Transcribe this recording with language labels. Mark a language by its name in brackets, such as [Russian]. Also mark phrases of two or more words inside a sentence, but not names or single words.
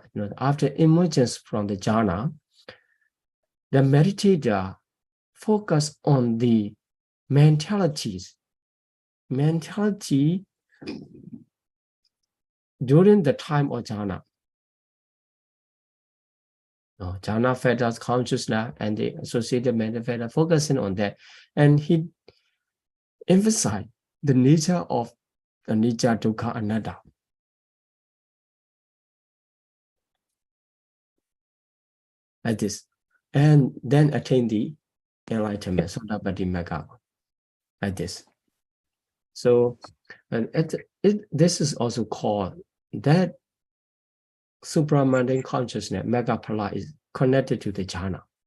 [English] After emergence from the jhana, the meditator focus on the mentality during the time of jhana. Jhana fetters consciousness and the associated mental fetter, focusing on that. And he emphasized the nature of [Pali] anicca, dukkha, anatta. [English] Like this. And then attain the enlightenment, [Pali] Sotapaddi Magga. [English] Like this. So, and this is also called that supra-mundane consciousness, Magga is connected to the jhana.